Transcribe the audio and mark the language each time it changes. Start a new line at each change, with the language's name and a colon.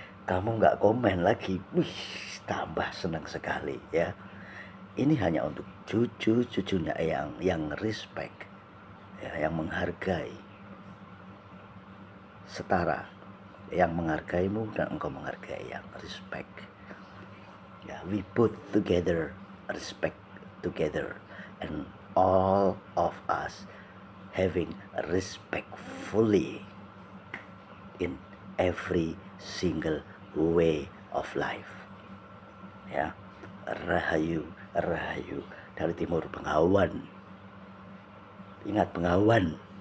Indonesian: Kamu nggak komen lagi, wih, tambah senang sekali ya. Ini hanya untuk cucu-cucunya Eyang yang respect ya, yang menghargai, setara, yang menghargaimu dan engkau menghargai yang respect ya.
English: We put together, respect together, and all of us having respectfully in every single way of life ya.
Indonesian: Rahayu, rahayu dari timur Bengawan. Ingat Bengawan.